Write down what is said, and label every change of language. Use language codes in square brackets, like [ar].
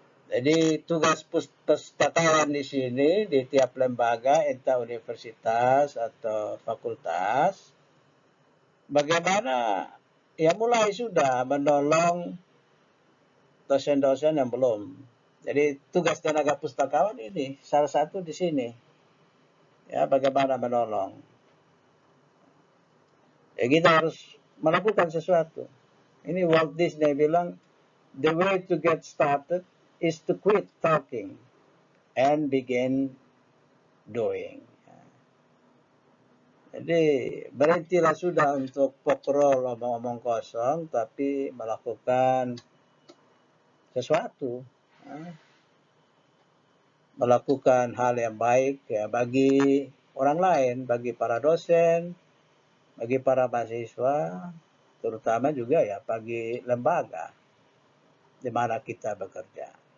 [id] Jadi tugas pustakawan di sini di tiap lembaga, entah universitas atau fakultas, bagaimana ya mulai sudah menolong dosen-dosen yang belum. Jadi tugas tenaga pustakawan ini salah satu di sini, ya bagaimana menolong. Ya kita harus melakukan sesuatu. Ini Walt Disney bilang, [en] the way to get started is to quit talking and begin doing. [id] Jadi berhentilah sudah untuk pokrol omong-omong kosong, tapi melakukan sesuatu, melakukan hal yang baik ya bagi orang lain, bagi para dosen, bagi para mahasiswa, terutama juga ya bagi lembaga di mana kita bekerja.